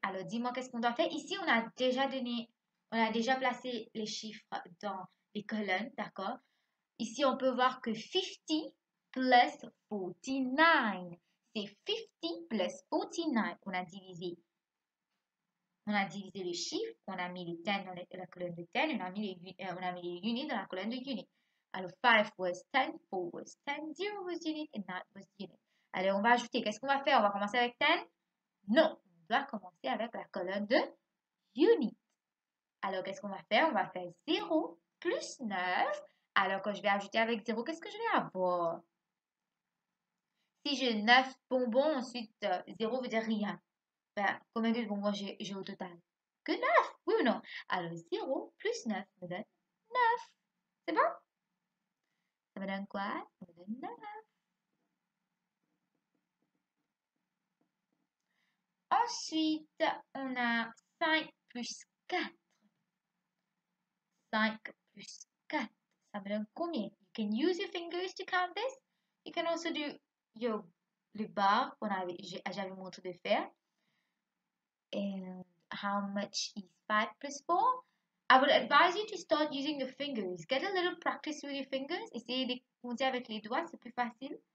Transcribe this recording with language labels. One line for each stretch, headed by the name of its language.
French: Alors, dis-moi qu'est-ce qu'on doit faire. Ici, on a déjà placé les chiffres dans les colonnes, d'accord? Ici, on peut voir que 50 plus 49. C'est 50 plus 49. On a divisé les chiffres. On a mis les 10 dans la colonne de 10. On a mis les units dans la colonne de unit. Alors,
English: 5 was 10, 4 was 10, 0 was unit, and 9 was unit.
French: Alors, on va ajouter. Qu'est-ce qu'on va faire? On va commencer avec 10? Non, on doit commencer avec la colonne de unit. Alors, qu'est-ce qu'on va faire? On va faire 0 plus 9. Alors, quand je vais ajouter avec 0, qu'est-ce que je vais avoir? Si j'ai 9 bonbons, ensuite 0 veut dire rien. Ben, combien de bonbons j'ai au total? Que 9, oui ou non? Alors, 0 plus 9 me donne 9. C'est bon? Ça me donne quoi? Ça me donne 9. Ensuite, on a 5 plus 4. 5 plus 4. Ça me donne combien?
English: You can use your fingers to count this. You can also do
French: le bar qu'on j'avais montré de faire.
English: And how much is 5 plus 4? I would advise you to start using your fingers. Get a little practice with your fingers.
French: Essayez de compter avec les doigts, c'est plus facile.